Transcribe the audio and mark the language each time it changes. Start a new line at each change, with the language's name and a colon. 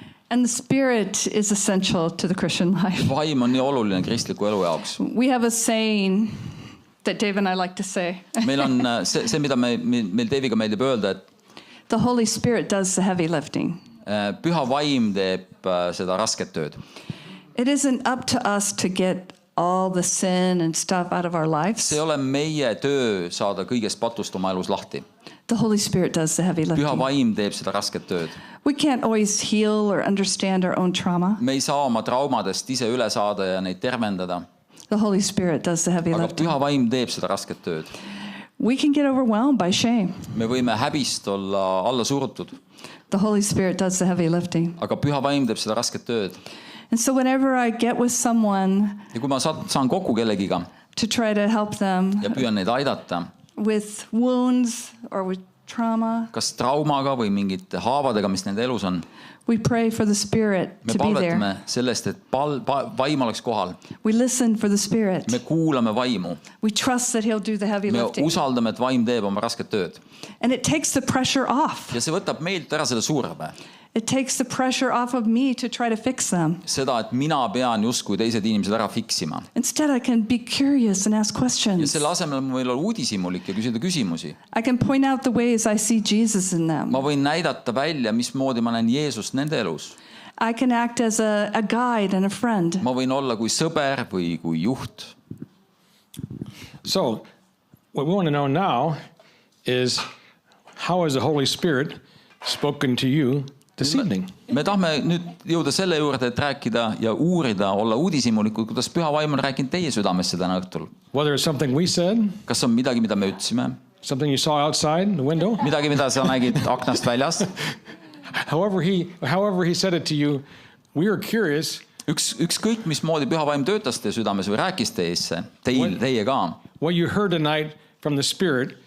English: And the Spirit is essential to the Christian life.
Estonian: Vaim on nii oluline kristliku elu jaoks.
English: We have a saying that Dave and I like to say.
Estonian: Meil on see, mida meil Daviga meeldib öelda, et
English: The Holy Spirit does the heavy lifting.
Estonian: püha vaim teeb seda rasket tööd.
English: It isn't up to us to get all the sin and stuff out of our lives.
Estonian: See ei ole meie töö saada kõigest patust oma elus lahti.
English: The Holy Spirit does the heavy
Estonian: püha
English: lifting.
Estonian: vaim teeb seda rasket tööd.
English: We can't always heal or understand our own trauma.
Estonian: me ei saa oma traumadest ise üle saada ja neid tervendada,
English: The Holy Spirit does the heavy
Estonian: aga
English: lifting.
Estonian: püha vaim teeb seda rasket tööd.
English: We can get overwhelmed by shame.
Estonian: me võime häbist olla alla surutud,
English: The Holy Spirit does the heavy lifting.
Estonian: aga püha vaim teeb seda rasket tööd.
English: And so whenever I get with someone
Estonian: ja kui ma saan kokku kellegiga
English: to try to help them
Estonian: ja püüan neid aidata,
English: with wounds or with trauma,
Estonian: kas traumaga või mingite haavadega, mis nende elus on,
English: we pray for the Spirit
Estonian: me
English: to be there.
Estonian: palvetame sellest, et vaim oleks kohal.
English: We listen for the Spirit.
Estonian: me kuulame vaimu,
English: We trust that He'll do the heavy
Estonian: me
English: lifting.
Estonian: usaldame, et vaim teeb oma rasket tööd
English: And it takes the pressure off.
Estonian: ja see võtab meilt ära selle surve.
English: It takes the pressure off of me to try to fix them.
Estonian: seda, et mina pean justkui teised inimesed ära fiksima.
English: Instead, I can be curious and ask
Estonian: ja
English: questions.
Estonian: selle asemel ma võin olla uudishimulik ja küsida küsimusi.
English: I can point out the ways I see Jesus in them.
Estonian: ma võin näidata välja, mismoodi ma näen Jeesust nende elus.
English: I can act as a guide and a friend.
Estonian: ma võin olla kui sõber või kui juht.
English: So, what we want to know now is how has the Holy Spirit spoken to you this evening?
Estonian: me tahame nüüd jõuda selle juurde, et rääkida ja uurida, olla uudishimulikud, kuidas püha vaim on rääkinud teie südamesse täna õhtul.
English: Whether it's something we said,
Estonian: kas on midagi, mida me ütlesime,
English: something you saw outside the window,
Estonian: midagi, mida sa nägid aknast väljas,
English: however he said it to you, we are curious.
Estonian: ükskõik mismoodi püha vaim töötas teie südames või rääkis teie ka,
English: What you heard tonight from the Spirit